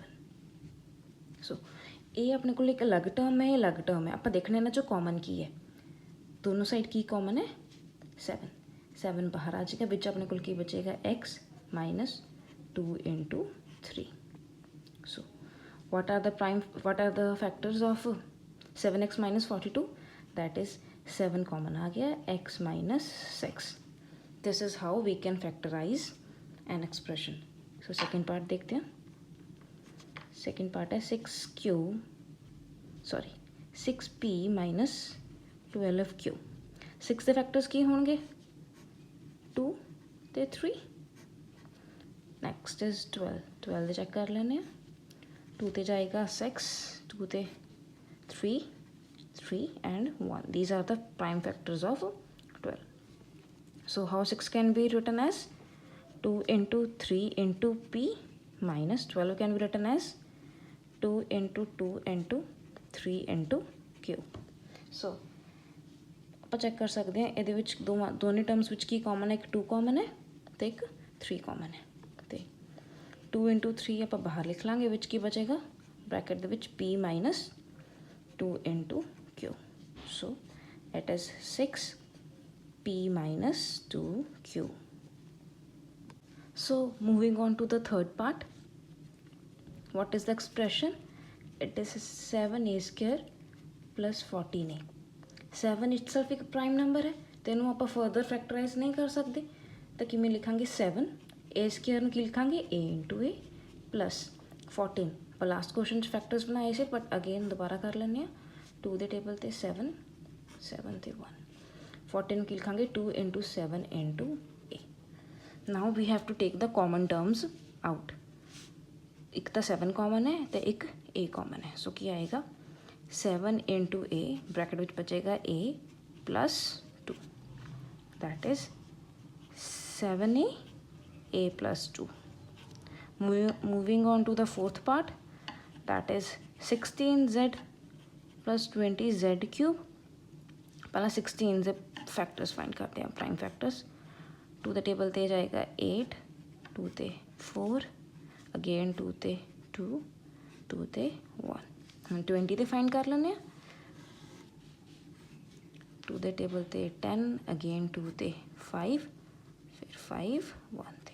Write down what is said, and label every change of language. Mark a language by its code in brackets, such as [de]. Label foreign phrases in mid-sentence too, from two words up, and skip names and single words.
[pa] ਸੋ ਇਹ ਆਪਣੇ ਕੋਲ ਇੱਕ ਅਲੱਗ ਟਰਮ ਹੈ, ਇਹ ਅਲੱਗ ਟਰਮ ਹੈ। ਆਪਾਂ ਦੇਖਣਾ ਇਹਨਾਂ 'ਚੋਂ ਕਾਮਨ ਕੀ ਹੈ। ਦੋਨੋਂ ਸਾਈਡ ਕੀ ਕਾਮਨ ਹੈ 7 ਬਾਹਰ ਆ ਜਾਏਗਾ। ਵਿੱਚ ਆਪਣੇ ਕੋਲ ਕੀ ਬਚੇਗਾ [en] x minus 2 into 3। ਸੋ what are the factors of 7x minus 42? that is 7 common [pa] ਆ ਗਿਆ [en] x minus 6। this is how we can factorize an expression। so second part [hi] देखते हैं। [en] second part है 6p minus 12q। [pa] 6 ਦੇ ਫੈਕਟਰਸ ਕੀ ਹੋਣਗੇ 2 ਤੇ 3। ਨੈਕਸਟ ਇਜ਼ 12 ਦੇ ਚੈੱਕ ਕਰ ਲੈਂਦੇ ਹਾਂ। 2 ਤੇ ਜਾਏਗਾ 6, 2 ਤੇ 3 and 1। [en] these are the prime factors of 12। so how 6 can be written as 2 into 3 into p minus 12 can be written as 2 into 2 into 3 into q। [pa] so ਆਪਾਂ ਚੈੱਕ ਕਰ ਸਕਦੇ ਹਾਂ ਇਹਦੇ ਵਿੱਚ ਦੋਨੇ ਟਰਮਸ ਵਿੱਚ ਕੀ ਕਾਮਨ ਹੈ, ਇੱਕ 2 ਕਾਮਨ ਹੈ ਅਤੇ ਇੱਕ 3 ਕਾਮਨ ਹੈ। ਅਤੇ [en] 2 into 3 [pa] ਆਪਾਂ ਬਾਹਰ ਲਿਖ ਲਾਂਗੇ, ਵਿੱਚ ਕੀ ਬਚੇਗਾ ਬ੍ਰੈਕਟ ਦੇ ਵਿੱਚ [en] p minus 2 into q। so it is 6p minus 2q। so moving on to the third part, what is the expression? it is 7a square plus 14a। [pa] 7 ਇਟਸੈਲਫ ਇੱਕ [en] prime number [pa] ਹੈ ਅਤੇ ਇਹਨੂੰ ਆਪਾਂ [en] further factorize [pa] ਨਹੀਂ ਕਰ ਸਕਦੇ ਤਾਂ ਕਿਵੇਂ ਲਿਖਾਂਗੇ 7 [en] a square [pa] ਨੂੰ ਕੀ ਲਿਖਾਂਗੇ [en] a into a plus 14। [pa] ਆਪਾਂ [en] last question [pa] 'ਚ ਫੈਕਟਰਸ ਬਣਾਏ ਸੀ [en] but again [pa] ਦੁਬਾਰਾ ਕਰ ਲੈਂਦੇ ਹਾਂ। 2 ਦੇ ਟੇਬਲ 'ਤੇ 7 ਤੇ 1। 14 ਨੂੰ ਕੀ ਲਿਖਾਂਗੇ [en] 2 into 7 into a। now we have to take the common terms out. [pa] ਇੱਕ ਤਾਂ 7 ਕਾਮਨ ਹੈ ਅਤੇ ਇੱਕ a ਕਾਮਨ ਹੈ। ਸੋ ਕੀ ਆਏਗਾ [en] 7 into a [pa] ਬ੍ਰੈਕਟ ਵਿੱਚ ਬਚੇਗਾ [en] a plus 2 that is 7a plus 2। moving on to the fourth part, that is 16z plus 20z cube। [pa] ਪਹਿਲਾਂ 16 ਦੇ [en] factors find [pa] ਕਰਦੇ ਹਾਂ [en] prime factors. [pa] 2 ਦੇ ਟੇਬਲ 'ਤੇ ਜਾਏਗਾ 8, 2 ਤੇ 4 ਅਗੇਨ 2 ਤੇ 2 2 ਤੇ 1। ਹੁਣ 20 ਤੇ ਫਾਈਂਡ ਕਰ ਲੈਂਦੇ ਹਾਂ। 2 ਦੇ ਟੇਬਲ 'ਤੇ 10 ਅਗੇਨ 2 ਤੇ 5 ਫਿਰ 5 1 ਤੇ।